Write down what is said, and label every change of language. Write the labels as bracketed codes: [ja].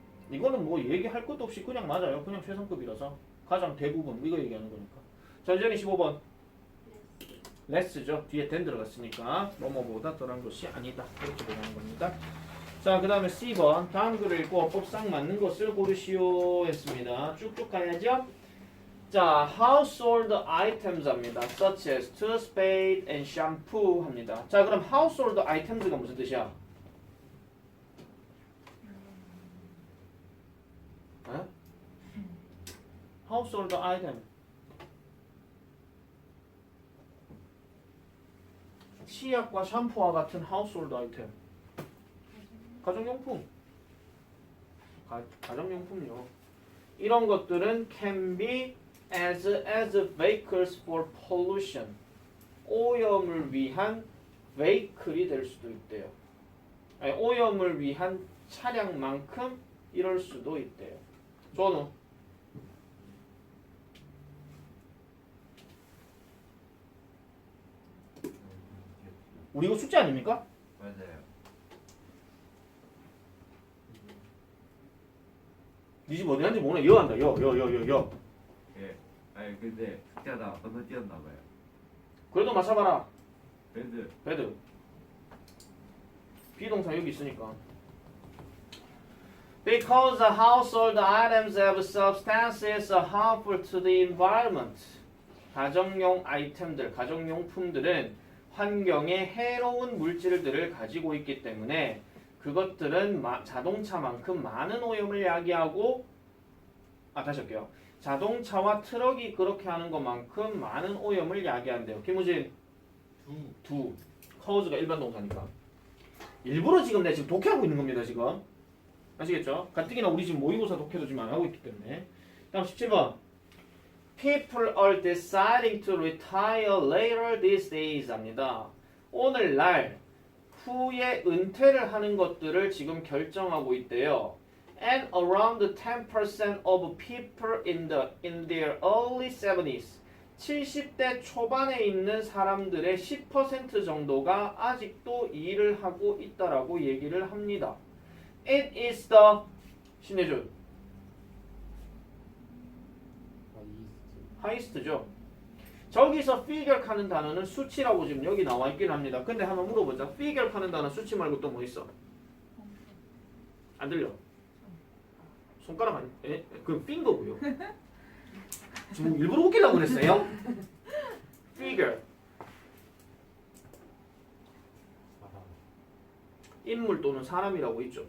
[ko] 이거는 뭐 얘기할 것도 없이 그냥 맞아요. 그냥 최상급이라서 가장 대부분 이거 얘기하는 거니까. 전전이 15번 less죠. 뒤에 than 들어갔으니까 뭐뭐보다 덜한 것이 아니다. 이렇게 보는 겁니다. 자, 그 다음에 C번 다음 글을 읽고 어법 상 맞는 것을 고르시오 했습니다. 쭉쭉 가야죠. 자, household items 합니다. [en] such as toothpaste and shampoo [ko] 합니다. 자, 그럼 household items가 무슨 뜻이야? 어? household item. 치약과 샴푸와 같은 household item. 가정용품. 가정용품요. 이런 것들은 [en] can be as vehicles for pollution. [ko] 오염을 위한 vehicle이 될 수도 있대요. 아니, 오염을 위한 차량만큼 이럴 수도 있대요. 조노. 우리 이거 숙제 아닙니까? 맞아요. 니 집 어디 간지 모르네. 여 한다. 여. 예. 아니 근데 숙제하다 건너뛰었나 봐요. 그래도 맞춰봐라. 배드. 배드. 비동사 여기 있으니까. [en] Because the household items have substances harmful to the environment. [ko] 가정용 아이템들, 가정용품들은 환경에 해로운 물질들을 가지고 있기 때문에 그것들은 자동차만큼 많은 오염을 야기하고 다시 할게요. 자동차와 트럭이 그렇게 하는 것만큼 많은 오염을 야기한대요. 김우진. 두. cause가 일반 동사니까. 일부러 지금 내가 지금 독해하고 있는 겁니다. 지금. 아시겠죠? 가뜩이나 우리 지금 모의고사 독해도 지금 안 하고 있기 때문에. 다음 17번. [en] People are deciding to retire later these days [ko] 합니다. 오늘날 후에 은퇴를 하는 것들을 지금 결정하고 있대요. [en] And around 10% of people in their early 70s [ko] 70대 초반에 있는 사람들의 10% 정도가 아직도 일을 하고 있다라고 얘기를 합니다. [en] It is the 신혜준 highest죠. [ko] 저기서 figure 하는 단어는 수치라고 지금 여기 나와 있긴 합니다. 근데 한번 물어보자. figure 하는 단어 수치 말고 또 뭐 있어? 안 들려? 손가락 아니? 그 핑거고요. 지금 일부러 웃기려고 그랬어요? figure 인물 또는 사람이라고 있죠.